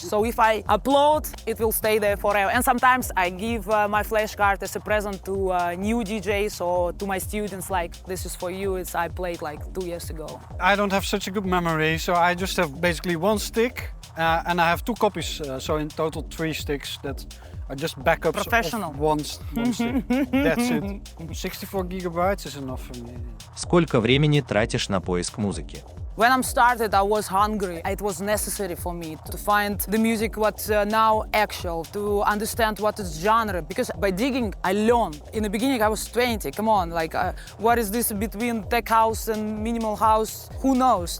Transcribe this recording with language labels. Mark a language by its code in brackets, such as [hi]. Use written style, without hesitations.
[en] So if I upload, it will stay there forever. And sometimes I give my flash card as a present to new DJs or to my students, like, this is for you, I played like 2 years ago. I don't have such a good memory, so I just have basically one stick and I have 2 copies, so in total 3 sticks that are just backups Professional. of one stick. That's it. 64 gigabytes is enough for me. [ru] Сколько времени тратишь на поиск музыки? [en] When I started, I was hungry. It was necessary for me to find the music what's now actual, to understand what is genre. Because by digging, I learned. In the beginning, I was 20. Come on, like, what is this between tech house and minimal house? Who knows?